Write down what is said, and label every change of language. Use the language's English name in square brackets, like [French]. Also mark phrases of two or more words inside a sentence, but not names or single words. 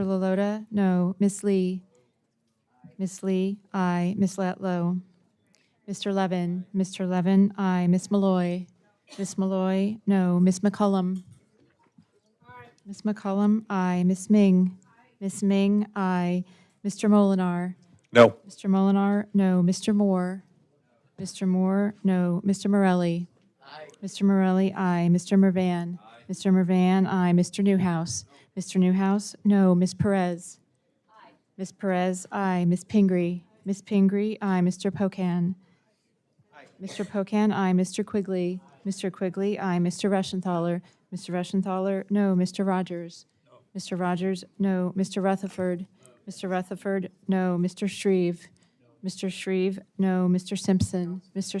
[English] Lalota, no. Ms. Lee? Ms. Lee, aye. Ms. Latlow? Mr. Levin? Mr. Levin, aye. Ms. Malloy? Ms. Malloy, no. Ms. McCullum? Ms. McCullum, aye. Ms. Ming? Ms. Ming, aye. Mr. Molinar? No. Mr. Molinar, no. Mr. Moore? Mr. Moore, no. Mr. Morelli? Mr. Morelli, aye. Mr. Mervan? Mr. Mervan, aye. Mr. Newhouse? Mr. Newhouse, no. Ms. Perez? Ms. Perez, aye. Ms. Pingree. Ms. Pingree, aye. Mr. Pocan. Mr. Pocan, aye. Mr. Quigley. Mr. Quigley, aye. Mr. Reschenthaler. Mr. Reschenthaler, no. Mr. Rogers. Mr. Rogers, no. Mr. Rutherford. Mr. Rutherford, no. Mr. Shreve. Mr. Shreve, no. Mr. Simpson. Mr.